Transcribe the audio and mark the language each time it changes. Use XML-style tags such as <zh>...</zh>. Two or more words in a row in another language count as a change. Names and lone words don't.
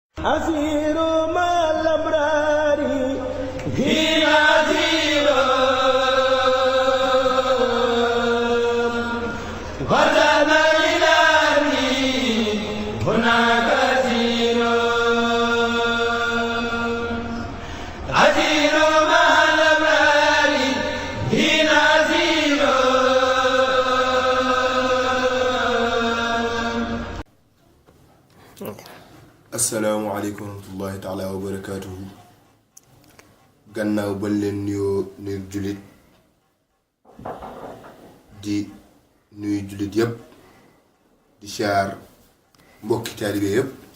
<ar>أسير مع الأبرار هنا أسير غدنا إلهي هناك أسير أسير مع الأبرار هنا أسير. السلام عليكم ورحمة الله تعالى وبركاته.</ar> <wo>gannaaw bañ leen nuyoo nuyu jullit di nuyu jullit yëpp di siyaar mbokki taalibe yëpp</wo>